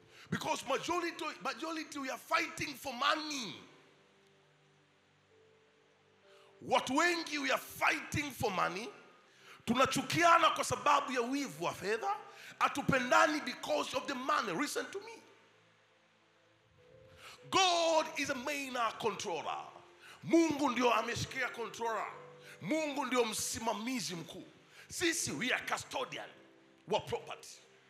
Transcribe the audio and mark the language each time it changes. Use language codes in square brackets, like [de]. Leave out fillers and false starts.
[en] Because majority we are fighting for money. [sw] Watu wengi [en] we are fighting for money. [sw] Tunachukiana kwa sababu ya wivu wa fedha. Atupendani [en] because of the money. Listen to me. God is a main controller. [sw] Mungu ndio ameshikia controller. Mungu ndio msimamizi mkuu. Sisi [en] we are custodian [sw] wa property.